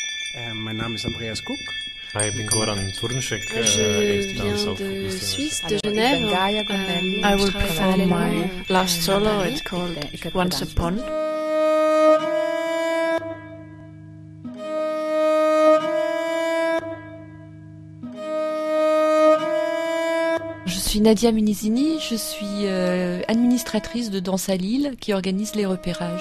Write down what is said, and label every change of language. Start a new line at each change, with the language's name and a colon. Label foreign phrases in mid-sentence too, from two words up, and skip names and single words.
Dutch: Mijn naam is Andreas Koek. Hi, ik ben Goran Turnšek.
French: Je viens de Suisse, de Genève.
English: I will perform my last solo. It's called Once Upon.
French: Je suis Nadia Munizini, je suis administratrice de Danse à Lille qui organise les repérages.